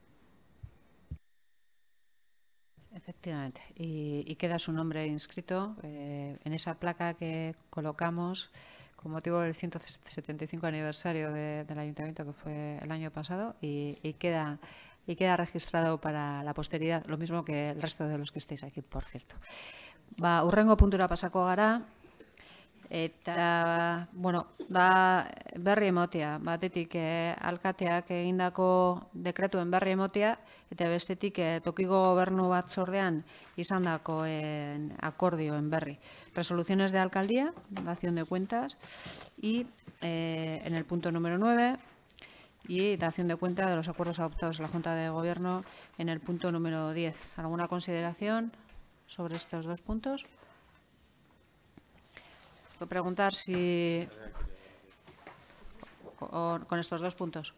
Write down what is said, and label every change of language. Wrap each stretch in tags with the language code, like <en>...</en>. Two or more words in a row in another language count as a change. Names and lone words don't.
<es>Efectivamente, y queda su nombre inscrito en esa placa que colocamos con motivo del 175 aniversario del Ayuntamiento, que fue el año pasado, y queda registrado para la posteridad, lo mismo que el resto de los que estéis aquí, por cierto.</es> <eu>Hurrengo puntura pasako gara, eta, bueno, da berri emotia, batetik alkateak egindako dekretuen berri emotia, eta bestetik tokiko gobernu batzordean izandakoen akordioen berri.</eu> <es>Resoluciones de alcaldía, dación de cuentas, y en el punto número 9, y dación de cuenta de los acuerdos adoptados en la Junta de Gobierno en el punto número 10. ¿Alguna consideración sobre estos 2 puntos? Quiero preguntar si con estos 2 puntos.</es>